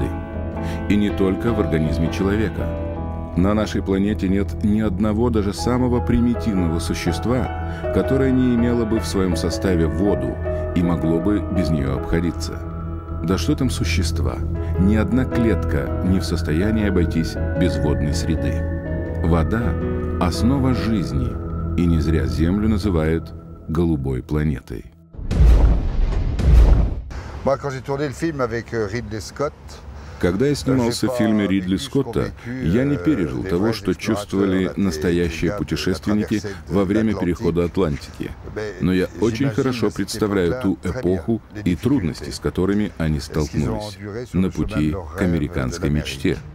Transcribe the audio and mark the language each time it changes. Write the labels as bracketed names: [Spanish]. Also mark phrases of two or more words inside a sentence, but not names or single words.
[Russian] И не только в организме человека. На нашей планете нет ни одного даже самого примитивного существа, которое не имело бы в своем составе воду и могло бы без нее обходиться. Да что там существа? Ни одна клетка не в состоянии обойтись без водной среды. Вода – основа жизни, и не зря Землю называют голубой [French] Moi, quand j'ai tourné le film avec Ridley Scott, [Russian] Когда я снимался в фильме Ридли Скотта, я не пережил того, что чувствовали настоящие путешественники во время перехода Атлантики. Но я очень хорошо представляю ту эпоху и трудности, с которыми они столкнулись на пути к американской мечте.